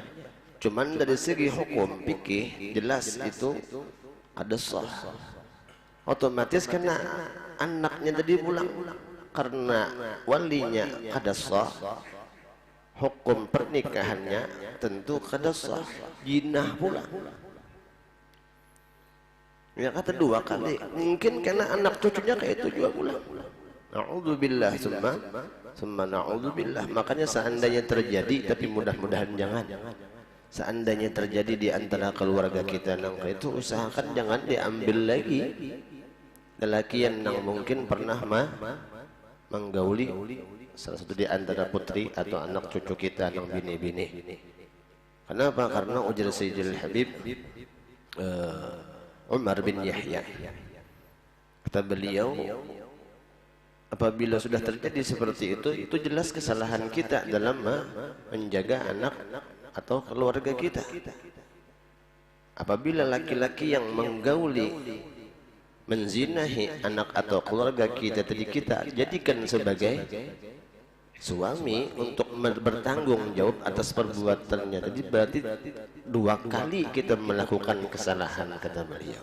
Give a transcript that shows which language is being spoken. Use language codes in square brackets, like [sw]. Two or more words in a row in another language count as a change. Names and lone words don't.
[id] Cuman dari segi hukum fikih jelas itu ada sah, otomatis karena anaknya tadi pulang karena walinya kada sah, hukum pernikahannya tentu kada sah, jinah pula. Ya kata dua kali, mungkin karena anak cucunya kayak itu juga pula. [ar] نعوذ بالله ثم نعوذ بالله. [id] Makanya seandainya terjadi, tapi mudah-mudahan jangan. Seandainya terjadi di antara keluarga kita nang itu, usahakan jangan diambil lagi lelaki yang mungkin pernah menggauli salah satu di antara putri atau anak cucu kita nang bini-bini. Kenapa? Karena ujar Sayyidil Habib Umar bin Yahya, kata beliau, apabila sudah terjadi seperti itu jelas kesalahan kita dalam menjaga anak atau keluarga kita. Apabila laki-laki yang menggauli, menzinahi anak atau keluarga kita, tadi kita jadikan sebagai suami untuk bertanggung jawab atas perbuatannya, jadi berarti dua kali kita melakukan kesalahan, kata beliau.